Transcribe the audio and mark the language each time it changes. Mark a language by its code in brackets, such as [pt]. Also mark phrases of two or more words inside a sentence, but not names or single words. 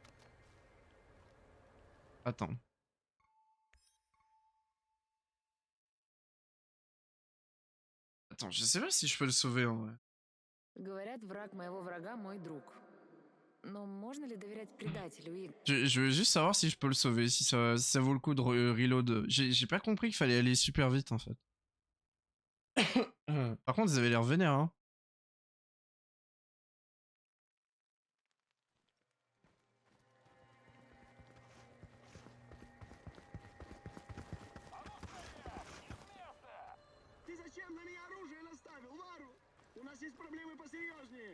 [fr] Attends. Attends, je sais pas si je peux le sauver en vrai. [ru] Говорят, враг моего врага мой друг. Но можно ли доверять предателю, Игорь? [fr] Je veux juste savoir si je peux le sauver, si ça vaut le coup de reload. J'ai pas compris qu'il fallait aller super vite en fait. Par contre, ils avaient l'air vénères, hein. [ru] Ты зачем на меня оружие наставил, Вару? У нас есть проблемы посерьезнее.